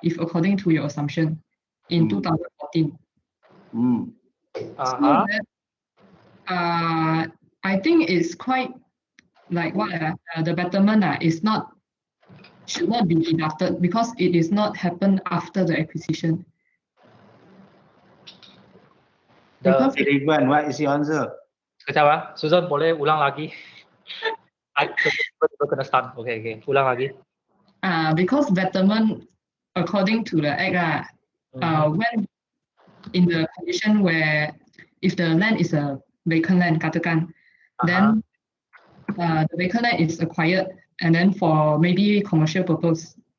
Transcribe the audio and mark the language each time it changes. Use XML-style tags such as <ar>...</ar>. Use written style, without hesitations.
<en>If according to your assumption in 2014. So that I think it's quite like what the betterment is not should not be deducted because it is not happened after the acquisition. Because Ridwan, what is your answer?</en> <ms>Sekejap Susan boleh ulang lagi? Kita kena start. Okay, ulang lagi.</ms> <en>Because betterment according to the act when in the condition where if the land is a vacant land, katakan, then the vacant land is acquired and then for maybe commercial purpose.</en>